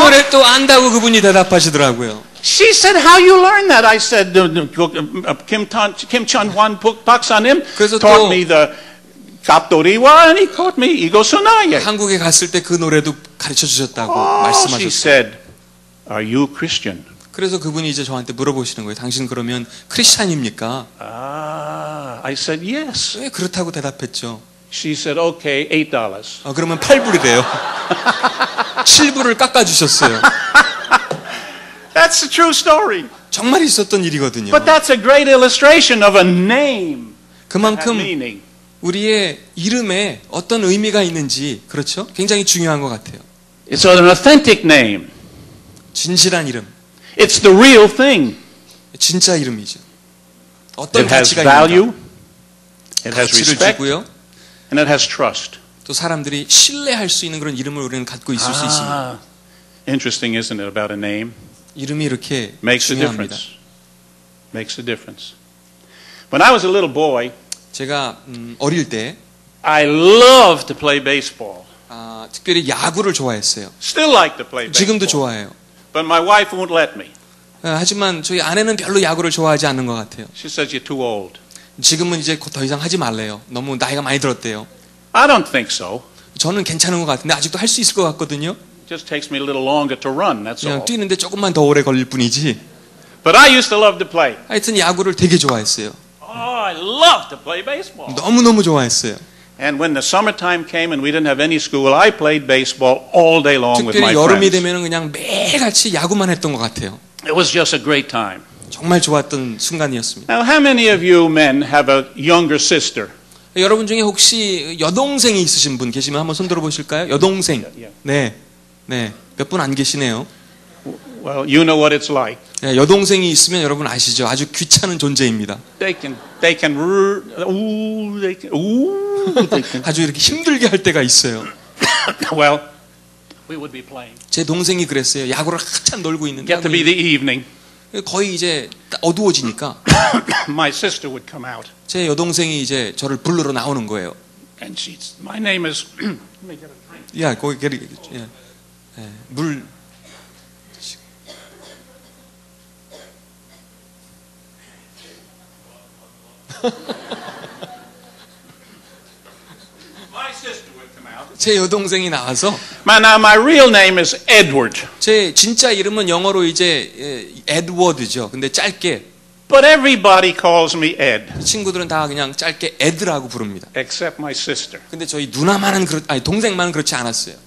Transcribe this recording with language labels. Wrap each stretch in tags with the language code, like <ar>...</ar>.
<ko>노래 또 안다고 그분이 대답하시더라고요.</ko> <en>She said, how you learn that? I said, Kim Chun-hwan 박사님</en> <ko>그래서</ko> <en>taught</en> <ko>또-</ko> <en>me the 갑돌이와 and he taught me 이것은 나의.</en> <ko>한국에 갔을 때 그 노래도 가르쳐 주셨다고</ko> <en>Oh, she</en> <ko>말씀하셨어요.</ko> <en>said, are you Christian?</en> <ko>그래서 그분이 이제 저한테 물어보시는 거예요. 당신 그러면 크리스찬입니까?</ko> <en>I said, yes.</en> <ko>왜 그렇다고 대답했죠.</ko> <en>She said, okay, $8.</en> <ko>그러면 8불이래요. 7불을 깎아주셨어요.</ko> <en>That's a true story.</en> <ko>정말 있었던 일이거든요.</ko> <en>But that's a great illustration of a name. That</en> <ko>그만큼</ko> <en>meaning.</en> <ko>우리의 이름에 어떤 의미가 있는지 그렇죠? 굉장히 중요한 것 같아요.</ko> <en>It's an authentic name.</en> <ko>진실한 이름,</ko> <en>It's the real thing.</en> <ko>진짜 이름이죠. 어떤</ko> <en>It has</en> <ko>가치가</ko> <en>value.</en> <ko>있는가?</ko> <en>It has</en> <ko>가치를</ko> <en>respect.</en> <ko>주고요.</ko> <en>And it has trust.</en> <ko>또 사람들이 신뢰할 수 있는 그런 이름을 우리는 갖고 있을 수 있습니다.</ko> <en>Interesting, isn't it, about a name?</en> <ko>이름이 이렇게</ko> <en>Makes a</en> <ko>중요합니다.</ko> <en>difference. Makes a difference. When I was a little boy,</en> <ko>제가 어릴 때</ko> <en>I loved to play baseball.</en> <ko>특별히 야구를 좋아했어요.</ko> <en>Still like to play baseball.</en> <ko>지금도 좋아해요.</ko> <en>But my wife won't let me.</en> <ko>하지만 저희 아내는 별로 야구를 좋아하지 않는 것 같아요.</ko> <en>She says you're too old.</en> <ko>지금은 이제 더 이상 하지 말래요. 너무 나이가 많이 들었대요.</ko> <en>I don't think so.</en> <ko>저는 괜찮은 것 같은데 아직도 할 수 있을 것 같거든요.</ko> <en>It just takes me a little longer to run, that's</en> <ko>그냥</ko> <en>all.</en> <ko>뛰는데 조금만 더 오래 걸릴 뿐이지.</ko> <en>But I used to love to play.</en> <ko>하여튼 야구를 되게 좋아했어요.</ko> <en>Oh, I love to play baseball.</en> <ko>너무너무 좋아했어요.</ko> <en>And when the summertime came and we didn't have any school, I played baseball all day long with my</en> <ko>특별히 여름이</ko> <en>friends.</en> <ko>되면 그냥 매일같이 야구만 했던 것 같아요.</ko> <en>It was just a great time.</en> <ko>정말 좋았던 순간이었습니다.</ko> <en>Now, how many of you men have a younger sister?</en> <ko>여러분 중에 혹시 여동생이 있으신 분 계시면 한번 손 들어보실까요? 여동생. 네. 네. 몇 분 안 계시네요.</ko> <en>Well, you know what it's like.</en> <ko>네, 여동생이 있으면 여러분 아시죠? 아주 귀찮은 존재입니다.</ko> <en>They can, ooh, they can.</en> <ko>아주 이렇게 힘들게 할 때가 있어요.</ko> <en>Well, we would be playing.</en> <ko>제 동생이 그랬어요. 야구를 한참 놀고 있는데</ko> <en>Get to be the evening.</en> <ko>거의 이제 어두워지니까</ko> <en>My sister would come out.</en> <ko>제 여동생이 이제 저를 부르러 나오는 거예요.</ko> <en>And she's, my name is, let me get a drink.</en> <ko>야, 거기 물.</ko> <en>My sister would come out.</en> <ko>제 여동생이 나와서</ko> <en>Now my real name is Edward.</en> <ko>제 진짜 이름은 영어로 이제 에드워드죠. 근데 짧게</ko> <en>But everybody calls me Ed.</en> <ko>친구들은 다 그냥 짧게 에드라고 부릅니다.</ko> <en>Except my sister.</en> <ko>근데 저희 누나만은 아니 동생만은 그렇지 않았어요.</ko>